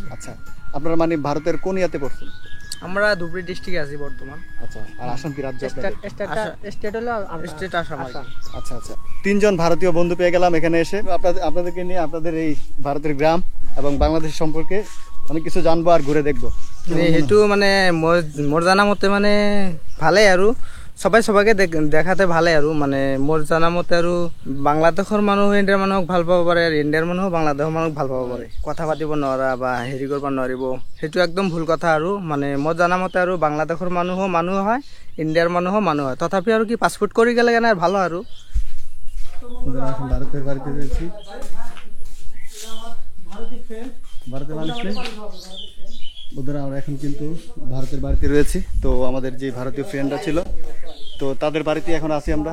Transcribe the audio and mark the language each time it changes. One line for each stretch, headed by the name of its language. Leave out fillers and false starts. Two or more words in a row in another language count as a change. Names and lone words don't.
Bangla: আচ্ছা, আপনারা মানে ভারতের কোন ইয়াতে পড়ছেন? আমরা ধুবড়ী ডিস্ট্রিক্টে আছি বর্তমান। আচ্ছা, আর আসাম কি রাজ্য আপনাদের? স্টেট হলো স্টেট আসাম। আচ্ছা আচ্ছা, তিনজন ভারতীয় বন্ধু পেয়ে গেলাম এখানে এসে। আপনাদেরকে নিয়ে আপনাদের এই ভারতের গ্রাম এবং বাংলাদেশ সম্পর্কে অনেক কিছু জানবো আর ঘুরে দেখবো।
Assamese: সেইটো মানে মোর জানা মতে মানে ভালে আৰু সবাই সবাইকে দেখাতে ভালে আৰু মানে মোর জানা মতে আৰু বাংলাদেশৰ মানুহ ইণ্ডিয়াৰ মানুহক ভাল পাব পাৰে, আৰু ইণ্ডিয়াৰ মানুহ বাংলাদেশৰ মানুহক ভাল পাব পাৰে। কথা পাতিব নোৱাৰা বা হেৰি কৰিব নোৱাৰিব, সেইটো একদম ভুল কথা। আৰু মানে মই জানা মতে আৰু বাংলাদেশৰ মানুহো মানুহ হয়, ইণ্ডিয়াৰ মানুহো মানুহ হয়। তথাপি আৰু কি পাছপোর্ট কৰি গেলে কেনে ভালো আৰু।
Bangla: এখন ভারতের বাড়িতে রয়েছি। ভারতের মানুষ নেই বন্ধুরা, আমরা এখন কিন্তু ভারতের বাড়িতে রয়েছি। তো আমাদের যে ভারতীয় ফ্রেন্ডরা ছিল তো তাদের বাড়িতে এখন আছি আমরা।